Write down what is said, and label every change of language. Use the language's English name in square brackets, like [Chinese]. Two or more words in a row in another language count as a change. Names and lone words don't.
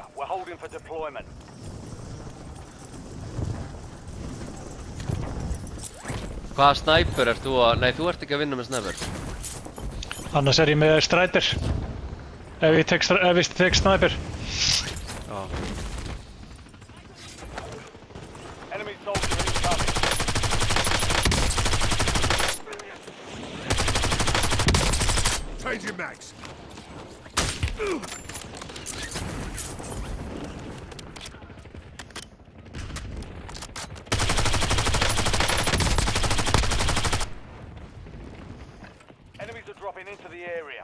[English] We're holding for deployment. [Icelandic] Hvaða snæper ert þú að... Nei, þú ert ekki að vinna með snæper. Annars er ég með strætir. Ef ég tek snæper. Já. [English] Enemy soldier incoming. Changing mags. Enemies are dropping into the area.